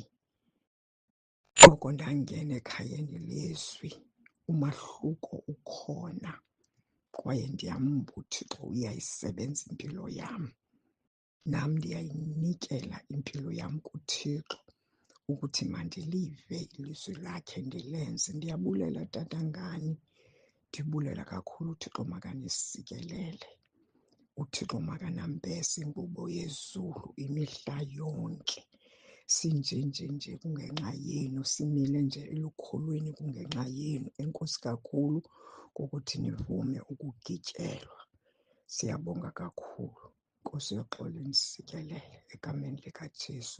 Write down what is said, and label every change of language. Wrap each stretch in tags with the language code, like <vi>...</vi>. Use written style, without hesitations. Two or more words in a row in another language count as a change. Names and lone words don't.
<xh>Ngoko ndangena ekhayeni lezwi, umahluko ukhona kwaye ndiyamba uThixo uyayisebenza impilo yam. Nam ndiyayinikela impilo yam kuThixo ukuthi mandilive ilizwi lakhe ndilenze. Ndiyabulela Tata ngani Ndibulela kakhulu uThixo makanisikelele. uThixo makanambese ingubo yezulu imihla yonke. Sinje kungenxa yenu, simile nje elukholweni kungenxa yenu. Enkosi kakhulu ngokuthi nivume ukugityelwa. Siyabonga kakhulu. Nkosi yoxolo nisikelele egameni likaJesu.</xh>